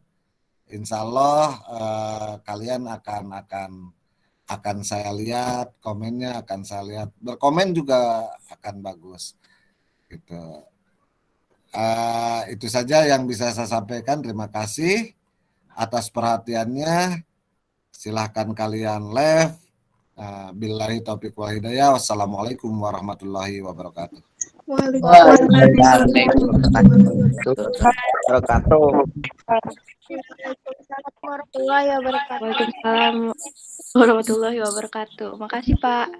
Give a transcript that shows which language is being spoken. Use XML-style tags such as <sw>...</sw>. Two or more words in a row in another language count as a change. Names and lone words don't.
<ar>إن شاء الله</ar> <id>kalian akan saya lihat, komennya akan saya lihat, berkomen juga akan bagus. Gitu. Itu saja yang bisa saya sampaikan. Terima kasih atas perhatiannya. Silahkan kalian live.</id> <ar>بالله التوفيق والهداية. والسلام عليكم ورحمة الله وبركاته. Wabarakatuh. ورحمة الله وبركاته. وعليكم السلام ورحمة الله وبركاته.</ar>